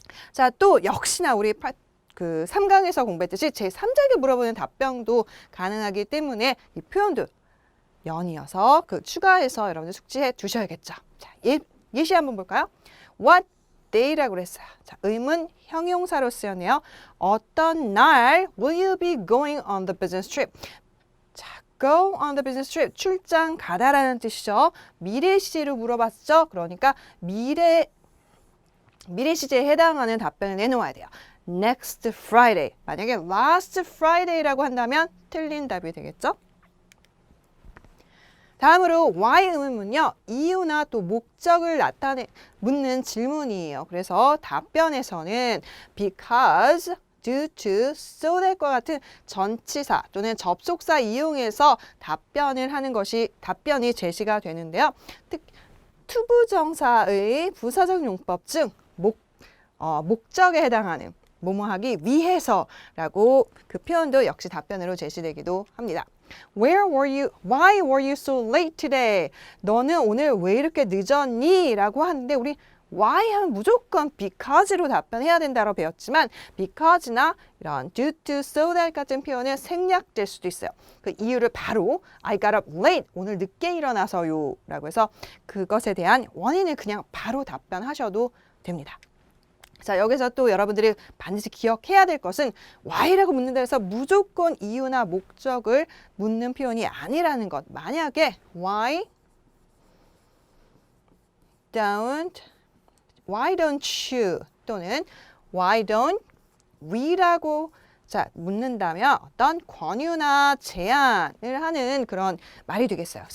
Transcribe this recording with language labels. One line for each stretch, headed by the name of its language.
Korean: 자, 또 역시나 우리 그 3강에서 공부했듯이 제3자에게 물어보는 답변도 가능하기 때문에 이 표현도 연이어서 그 추가해서 여러분들 숙지해 두셔야겠죠. 자, 예시 한번 볼까요? What day라고 그랬어요. 자, 의문 형용사로 쓰였네요. 어떤 날
English: will you be going on the business trip?
Korean: 자,
English: go on the business trip.
Korean: 출장 가다라는 뜻이죠. 미래 시제로 물어봤죠. 그러니까 미래 시제에 해당하는 답변을 내놓아야 돼요.
English: Next Friday.
Korean: 만약에
English: last Friday
Korean: 라고 한다면 틀린 답이 되겠죠. 다음으로 why 의문문요. 이유나 또 목적을 묻는 질문이에요. 그래서 답변에서는 because, due to, so that과 같은 전치사 또는 접속사 이용해서 답변을 하는 것이 답변이 제시가 되는데요. 투부정사의 부사적 용법 중 목적에 해당하는 뭐뭐하기 위해서라고 그 표현도 역시 답변으로 제시되기도 합니다.
English: Where were you? Why were you so late today?
Korean: 너는 오늘 왜 이렇게 늦었니? 라고 하는데 우리 why 하면 무조건 because로 답변해야 된다고 배웠지만 because나 이런 due to, so that 같은 표현은 생략될 수도 있어요. 그 이유를 바로
English: I got up late.
Korean: 오늘 늦게 일어나서요. 라고 해서 그것에 대한 원인을 그냥 바로 답변하셔도 됩니다. 자, 여기서 또 여러분들이 반드시 기억해야 될 것은 why라고 묻는다 해서 무조건 이유나 목적을 묻는 표현이 아니라는 것. 만약에
English: why don't you
Korean: 또는
English: why don't we
Korean: 라고 자, 묻는다면 어떤 권유나 제안을 하는 그런 말이 되겠어요.